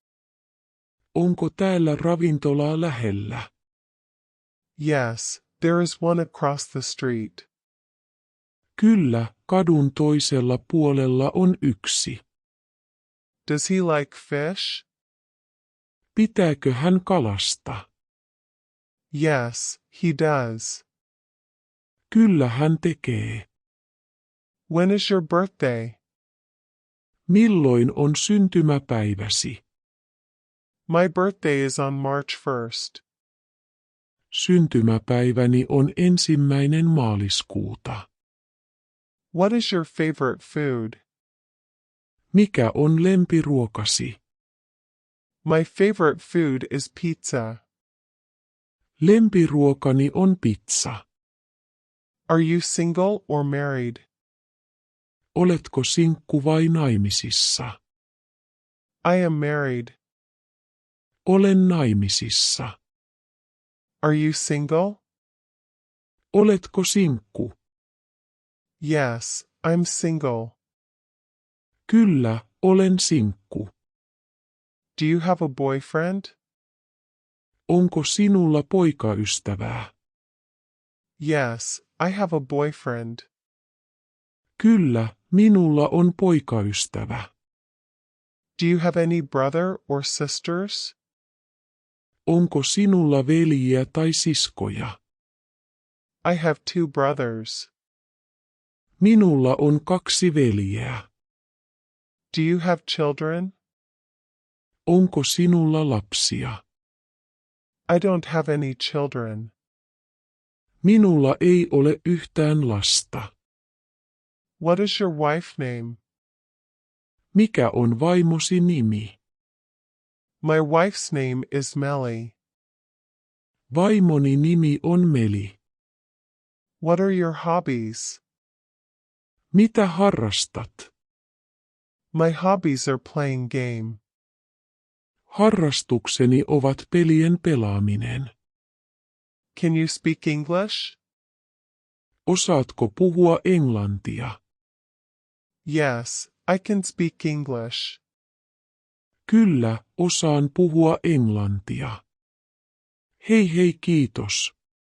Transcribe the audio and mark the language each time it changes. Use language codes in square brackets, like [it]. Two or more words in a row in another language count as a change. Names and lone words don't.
[fi] Onko täällä ravintolaa lähellä? [en] Yes, there is one across the street. [fi] Kyllä, kadun toisella puolella on yksi. [en] Does he like fish? [fi] Pitääkö hän kalasta? [en] Yes, he does. [fi] Kyllä hän tekee. [en] When is your birthday? [fi] Milloin on syntymäpäiväsi? [en] My birthday is on March 1st. [fi] Syntymäpäiväni on 1. maaliskuuta. [en] What is your favorite food? [fi] Mikä on lempiruokasi? [en] My favorite food is pizza. [fi] Lempiruokani on pizza. [en] Are you single or married? [fi] Oletko sinkku vai naimisissa? [en] I am married. [fi] Olen naimisissa. [en] Are you single? [fi] Oletko sinkku? [en] Yes, I'm single. [fi] Kyllä, olen sinkku. [en] Do you have a boyfriend? [fi] Onko sinulla poikaystävää? [en] Yes, I have a boyfriend. [fi] Kyllä, minulla on poikaystävä. [en] Do you have any brother or sisters? [fi] Onko sinulla veljiä tai siskoja? [en] I have 2 brothers. [fi] Minulla on 2 veljeä. [en] Do you have children? [fi] Onko sinulla lapsia? [en] I don't have any children. [fi] Minulla ei ole yhtään lasta. [en] What is your wife name? [fi] Mikä on vaimosi nimi? [en] My wife's name is Melly. [fi] Vaimoni nimi on Meli. [en] What are your hobbies? [fi] Mitä harrastat? [en] My hobbies are playing game. [fi] Harrastukseni ovat pelien pelaaminen. [en] Can you speak English? [fi] Osaatko puhua englantia? [en] Yes, I can speak English. [fi] Kyllä, osaan puhua englantia. Hei kiitos.